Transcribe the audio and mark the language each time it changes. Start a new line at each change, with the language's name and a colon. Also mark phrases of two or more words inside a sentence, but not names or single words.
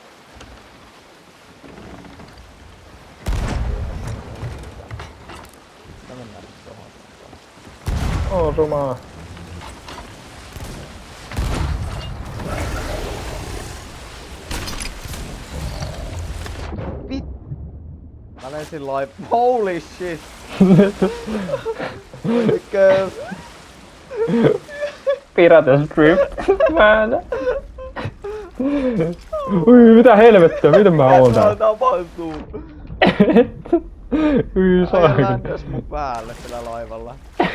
Finnish: No mennään nyt tohon. Osumaa. Vit... Mä lensin
English: holy shit! Because... Pirates drift. Man.
Finnish: Ui, mitä helvettiä, miten mä oon täällä? Mitä tapahtuu? Ui, Äijä saakeli. läntäs mun päälle sillä laivalla.